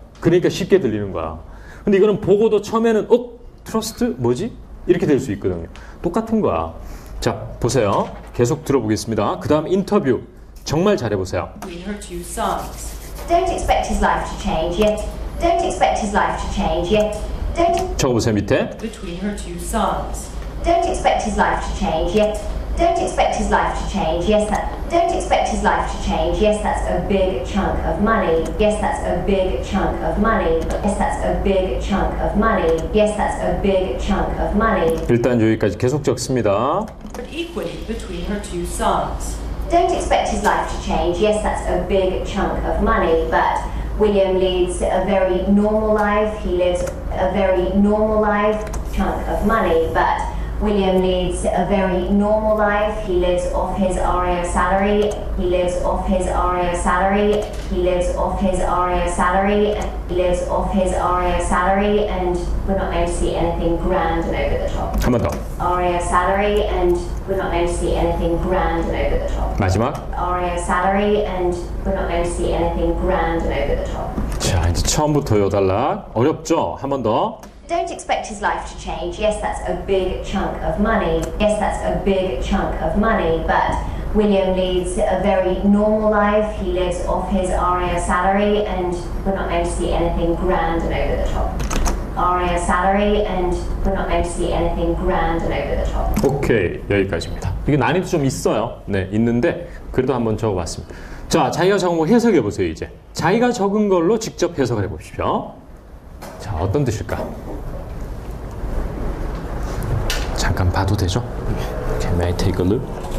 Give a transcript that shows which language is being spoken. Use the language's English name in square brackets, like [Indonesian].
[Korean] 그러니까 쉽게 들리는 거야. 근데 이거는 보고도 처음에는 트러스트 뭐지? 이렇게 될 수 있거든요. 똑같은 거야. 자, 보세요. 계속 들어보겠습니다. 그 다음 인터뷰 정말 잘해보세요. [English] Between her two sons. Don't expect his life to change yet. Don't expect his life to change yet. Don't [Korean] 적어보세요, 밑에. [English] Between her two sons. Don't expect his life to change yet. Don't expect his life to change. Yes, don't expect his life to change. Yes, that's a big chunk of money. Yes, that's a big chunk of money. Yes, that's a big chunk of money. Yes, that's a big chunk of money. [Korean] 일단 여기까지 계속 적습니다. [English] Equity between her two sons. Don't expect his life to change. Yes, that's a big chunk of money, but William leads a very normal life. He lives a very normal life, chunk of money, but William leads a very normal life. He lives off his RAF salary. He lives off his RAF salary. He lives off his RAF salary. He lives off his RAF salary, and we're not going to see anything grand and over the top. [Korean] 한 번 더. [English] RAF salary, and we're not going to see anything grand and over the top. [Korean] 마지막. [English] RAF salary, and we're not going to see anything grand and over the top. [Korean] 자, 이제 처음부터 요 단락. 어렵죠? 한 번 더. [English] Don't expect his life to change. Yes, that's a big chunk of money. Yes, that's a big chunk of money. But William leads a very normal life. He lives off his RAF salary, and we're not going to see anything grand and over the top. RAF salary, and we're not going to see anything grand and over the top. [Korean] 오케이, 여기까지입니다. 이게 난이도 좀 있어요. 네, 있는데 그래도 한번 적어봤습니다. 자, 자기가 적은 거 해석해 보세요. 이제 자기가 적은 걸로 직접 해석을 해보십시오. 자, 어떤 뜻일까? 잠깐 봐도 되죠? [English] Okay, may I take a look?